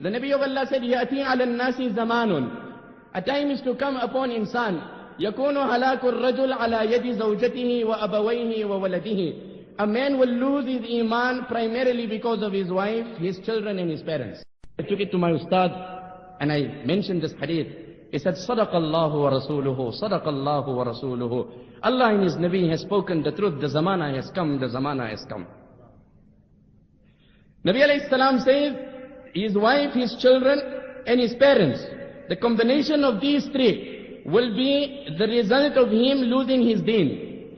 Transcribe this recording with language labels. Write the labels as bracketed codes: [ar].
[en] The Nabi of Allah said, [ar] يَأْتِي عَلَى النَّاسِ زَمَانٌ. [en] A time is to come upon insan. [ar] يَكُونُ هَلَاكُ الرَّجُلِ عَلَى يَدِ زَوْجَتِهِ وَأَبَوَيْهِ وَوَلَدِهِ. [en] A man will lose his iman primarily because of his wife, his children and his parents. I took it to my ustad and I mentioned this hadith. He said, [ar] صَدَقَ اللَّهُ وَرَسُولُهُ صَدَقَ اللَّهُ وَرَسُولُهُ. [en] Allah and His Nabi has spoken the truth. The zamana has come. The zamana has come. Nabi alayhi salam says, his wife, his children and his parents. The combination of these 3 will be the result of him losing his deen.